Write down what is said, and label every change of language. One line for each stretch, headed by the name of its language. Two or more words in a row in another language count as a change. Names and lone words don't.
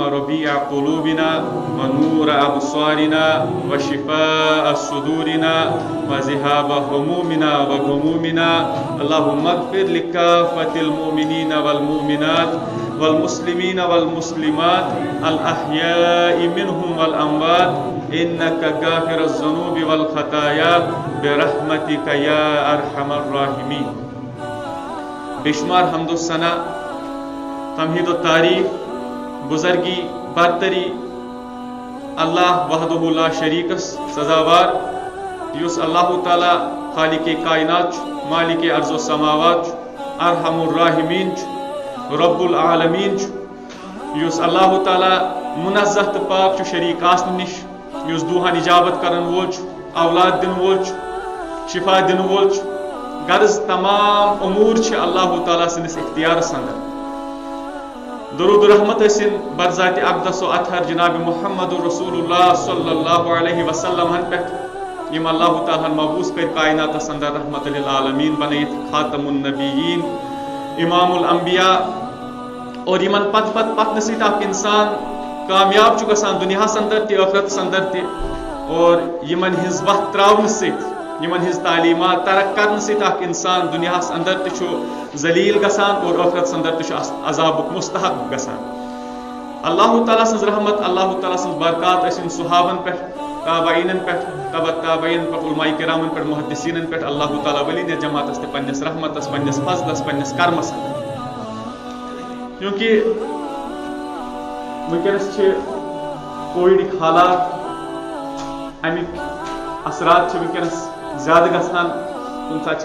Arabic: ربيع قلوبنا ونور أبصارنا وشفاء صدورنا وذهاب همومنا وغمومنا اللهم اغفر لكافة المؤمنين والمؤمنات والمسلمين والمسلمات الأحياء منهم والأموات إنك غافر الذنوب والخطايا برحمتك يا أرحم الراحمين
Kashmiri: بشمار حمد الثنا تمہید و تعریف بزرگی برتری
Arabic: اللہ وحدہ لا شریک
Kashmiri: سزاوار یس اللہ تعالی خالق کائنات مالک ارض و سماوات
Arabic: ارحم الراحمین رب العالمین
Kashmiri: یس اللہ تعالی منزہ تو پاک شریک آسن نش یس دوہان اجابت کرن وول اولاد دن وول شفا دن وول غرض تمام امور اللہ تعالی سندس اختیارس اندر درود رحمت حسن برذات اقدس و اطہر جناب محمد رسول اللہ
Arabic: صلی اللہ علیہ وسلم
Kashmiri: ہن پہ یم اللہ تعالی مبعوث کر کائنات اندر
Arabic: رحمت للعالمین
Kashmiri: بنیت
Arabic: خاتم النبیین امام الانبیاء
Kashmiri: اور یمن پت نسیت اخ انسان کامیاب چھ گژھان دنیا اندر تہ آخرت اندر تہ اور یمن ہنز وقت تراون ست یمن ہز تعلیمات ترک کرنے ست اخ انسان دنیا اندر تہ ذلیل گژھان اور آخرت اندر تہ عذابک مستحق گژھان اللہ تعالیٰ سن رحمت اللہ تعالیٰ سن برکات ٲسِن صحابن پہ تابعینن پہ تبع تابعین پہ علماء کرامن پہ محدثینن پہ اللہ تعالیٰ ولین جماعت تہ پنس رحمتس پنس فضلس پنس کرمس کیونکہ ونکس کووڈک حالات امیک اثرات ونکس زیادہ گژھان کُنہِ ساتہٕ چھِ